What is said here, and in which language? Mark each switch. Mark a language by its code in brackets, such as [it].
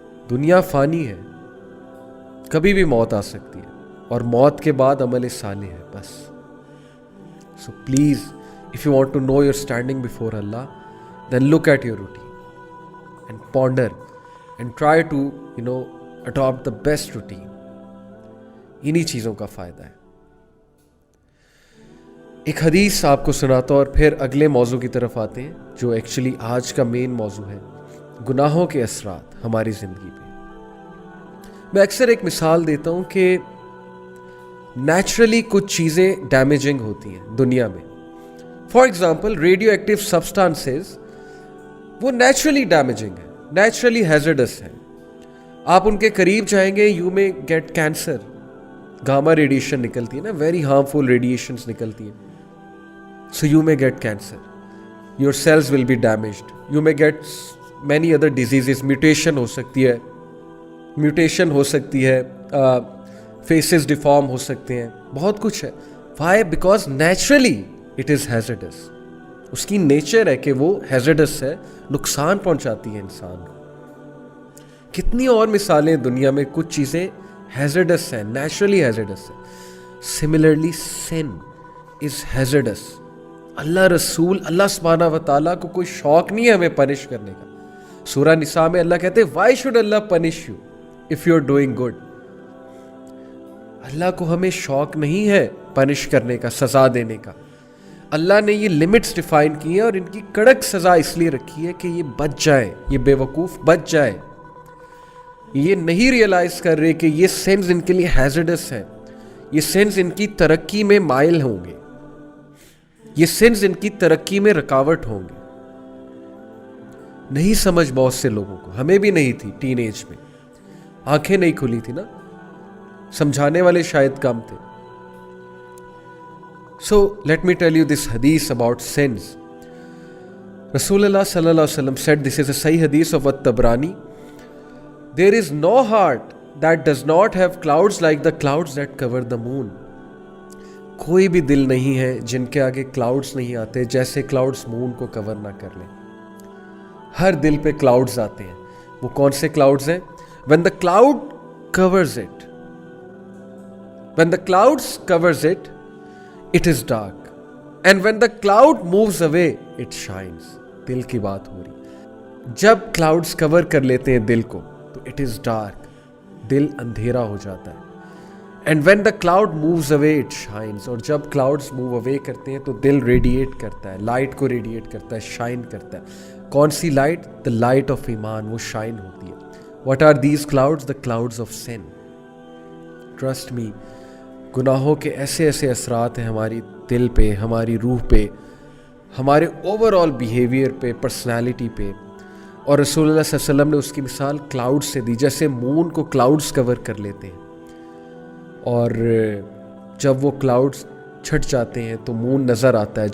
[ur] دنیا فانی ہے, کبھی بھی موت آ سکتی ہے, اور موت کے بعد عمل صالح ہے بس. [en] So please, if you want to know your standing before Allah, then look at your routine and ponder and try to, adopt the best routine. [ur] انہی چیزوں کا فائدہ ہے. ایک حدیث آپ کو سناتا ہوں اور پھر اگلے موضوع کی طرف آتے ہیں جو ایکچولی آج کا مین موضوع ہے, گناہوں کے اثرات ہماری زندگی پہ. میں اکثر ایک مثال دیتا ہوں کہ نیچرلی کچھ چیزیں ڈیمیجنگ ہوتی ہیں دنیا میں. For example radio active substances, وہ نیچرلی ڈیمیجنگ ہیں, نیچرلی ہیزرڈس ہیں. آپ ان کے قریب جائیں گے, [en] You may get cancer. [ur] گاما ریڈیشن نکلتی ہے نا, [en] very harmful radiations [ur] نکلتی ہیں. [en] So you may get cancer. Your cells will be damaged. You may get many other diseases. [ur] Mutation ہو سکتی ہے, mutation ہو سکتی ہے, faces deform ہو سکتے ہیں, بہت کچھ ہے. [en] Why? Because naturally it is hazardous. [ur] اس کی نیچر ہے کہ وہ hazardous ہے, نقصان پہنچاتی ہے انسان کو. کتنی اور مثالیں دنیا میں, کچھ چیزیں hazardous ہیں, naturally hazardous ہیں. [en] Similarly, sin is hazardous. [ur] اللہ رسول, اللہ سبحانہ و تعالیٰ کو کوئی شوق نہیں ہے ہمیں پنش کرنے کا. سورہ نساء میں اللہ کہتے ہیں [en] why should Allah punish you if you are doing good. [ur] اللہ کو ہمیں شوق نہیں ہے پنش کرنے کا, سزا دینے کا. اللہ نے یہ لمٹس ڈیفائن کی ہیں اور ان کی کڑک سزا اس لیے رکھی ہے کہ یہ بچ جائیں, یہ بے وقوف بچ جائیں. یہ نہیں ریئلائز کر رہے کہ یہ سینس ان کے لیے ہیزرڈس ہیں, یہ سینس ان کی ترقی میں مائل ہوں گے, یہ سنز ان کی ترقی میں رکاوٹ ہوں گے. نہیں سمجھ بہت سے لوگوں کو, ہمیں بھی نہیں تھی ٹین ایج میں, آنکھیں نہیں کھلی تھی نا, سمجھانے والے شاید کم تھے. [en] So let me tell you this hadith about sins. رسول اللہ صلی اللہ علیہ وسلم said, this is a Sahih hadith of At-Tabrani, there is no heart that does not have clouds like the clouds that cover the moon. [ur] کوئی بھی دل نہیں ہے جن کے آگے کلاؤڈز نہیں آتے جیسے کلاؤڈز مون کو کور نہ کر لیں. ہر دل پہ کلاؤڈز آتے ہیں. وہ کون سے کلاؤڈز ہیں؟ [en] when the cloud covers it, when the clouds covers it, it is dark, and when the cloud moves away, it shines. [ur] دل کی بات ہو رہی. جب کلاؤڈز کور کر لیتے ہیں دل کو تو [en] it is dark, [ur] دل اندھیرا ہو جاتا ہے. [en] And when the cloud moves away, it shines. [ur] اور جب [en] clouds move away [ur] کرتے ہیں تو دل ریڈیٹ کرتا ہے, لائٹ کو ریڈیٹ کرتا ہے, شائن کرتا ہے. کون سی لائٹ؟ دا لائٹ آف ایمان، وہ شائن ہوتی ہے. [en] What are these clouds? The clouds of sin. Trust me, [ur] گناہوں کے ایسے ایسے اثرات ہیں ہماری دل پہ، ہماری روح پہ، ہمارے اوور آل بیہیویئر پہ، پرسنالٹی پہ. اور رسول اللہ صلی اللہ علیہ وسلم نے اس کی مثال کلاؤڈ سے دی، جیسے مون کو کلاؤڈز کور کر لیتے ہیں، اور جب وہ کلاؤڈز چھٹ جاتے ہیں تو مون نظر آتا ہے.